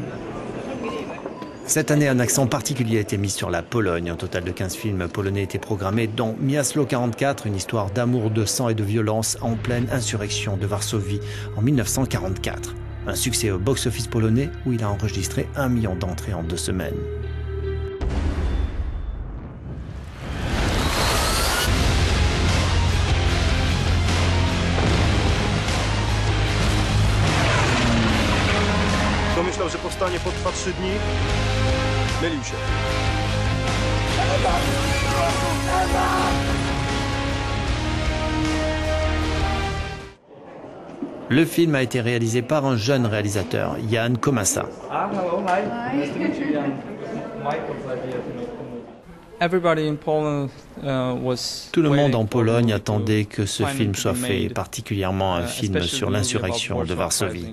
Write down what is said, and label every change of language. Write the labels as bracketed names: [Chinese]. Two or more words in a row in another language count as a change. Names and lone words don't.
[French] Cette année, un accent particulier a été mis sur la Pologne. Un total de 15 films polonais étaient programmés, dont Miasto 44, une histoire d'amour, de sang et de violence en pleine insurrection de Varsovie en 1944. Un succès au box-office polonais où il a enregistré 1 million d'entrées en 2 semaines. [Polish] Kto myślał, że powstanie potrwa 3 dni? Mylił się. [French] Le film a été réalisé par un jeune réalisateur, Jan Komasa. Tout le monde en Pologne attendait que ce film soit fait, et particulièrement un film sur l'insurrection de Varsovie.